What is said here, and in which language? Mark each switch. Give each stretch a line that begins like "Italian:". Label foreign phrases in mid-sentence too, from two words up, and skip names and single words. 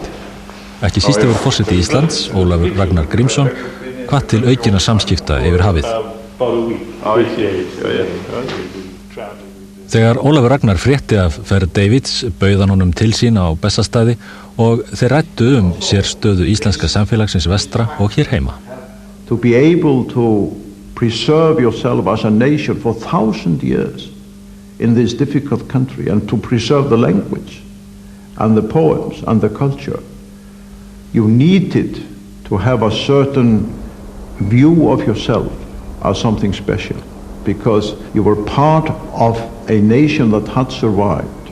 Icelandic: Ekki síst hefur forseti Íslands, Ólafur Ragnar Grímsson, hvatt til aukinna samskipta yfir hafið. Þegar Ólafur Ragnar frétti af ferð Davids bauð hann honum til sín á Bessastaði og þeir ræddu sérstöðu íslenska samfélagsins vestra og hér heima.
English: To be able to preserve yourself as a nation for 1,000 years in this difficult country and to preserve the language and the poems and the culture, you needed to have a certain view of yourself as something special because you were part of a nation that had survived.